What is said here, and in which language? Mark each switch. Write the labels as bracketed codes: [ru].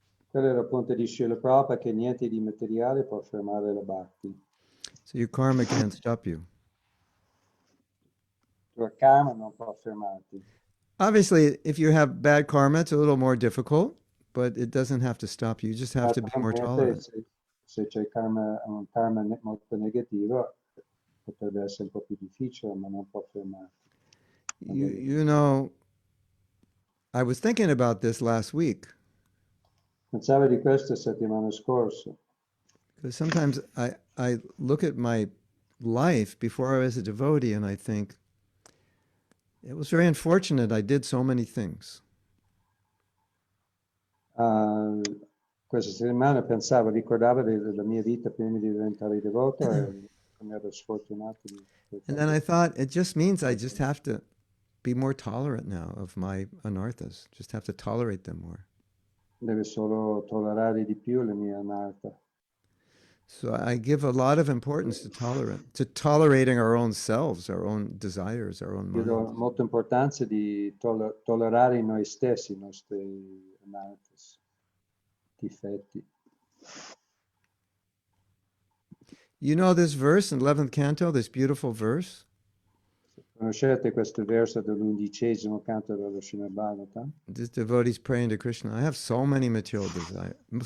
[it] Quello era il punto di Srila Prabhupada, che niente di materiale può fermare la bhakti. [en] So your karma can't stop you. [it] Il tuo karma non può fermarti. [en] Obviously, if you have bad karma, it's a little more difficult, but it doesn't have to stop you. You just have to be more tolerant. [it] Se c'è un karma molto negativo, potrebbe essere un po' più difficile, ma non può fermarti. [en] You know, I was thinking about this last week, [it] Pensavo di questo settimana scorsa. [en] because sometimes I look at my life before I was a devotee and I think, it was very unfortunate I did so many things. [it] Questa settimana ricordavo della mia vita prima di diventare devoto e come ero sfortunato. [en] And then I thought, it just means I just have to be more tolerant now of my anarthas. Just have to tolerate them more. [it] Deve solo tollerare di più le mie anartha. [en] So I give a lot of importance to tolerating our own selves, our own desires, our own [it] Io do [en] minds. [it] molta importanza di tollerare noi stessi, i nostri anarthas, difetti. [en] You know this verse in 11th canto, this beautiful verse? [it] Conoscete questo verso dell'11° canto dello Srimad Bhagavatam? [en] This devotee's praying to Krishna. I have so many material desires.